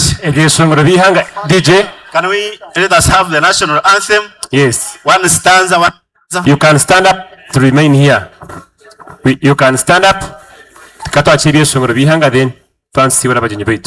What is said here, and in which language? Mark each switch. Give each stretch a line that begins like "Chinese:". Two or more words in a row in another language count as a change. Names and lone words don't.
English: DJ, can we let us have the national anthem? Yes. One stanza, one stanza. You can stand up to remain here. You can stand up.
Tooro: Kato achiri shongoro bihanga then twansibura bagenyi baitu.